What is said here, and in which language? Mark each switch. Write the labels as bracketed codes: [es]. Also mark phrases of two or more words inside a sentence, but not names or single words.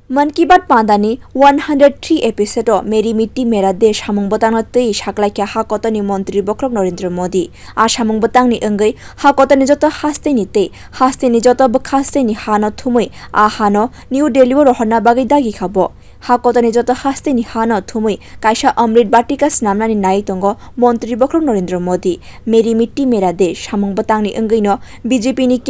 [trp] मन की बात पांदानी 103 एपिसोड मेरी मिट्टी मेरा देश samung bwtangno tei saklaikya ha kotoni montri bokrok Narendra Modi a samung bwtangni wngwi ha kotoni joto haste ni tei haste ni joto bwkhaste ni hano thumui a hano New Delhi o rohna bagui dagi khabo ha kotoni joto haste ni hano thumui kaisa amrit batika snamnani nai tongo montri bokrok Narendra Modi Meri Mitti Mera Desh'ni samung bwtangni wngwi no BJP ni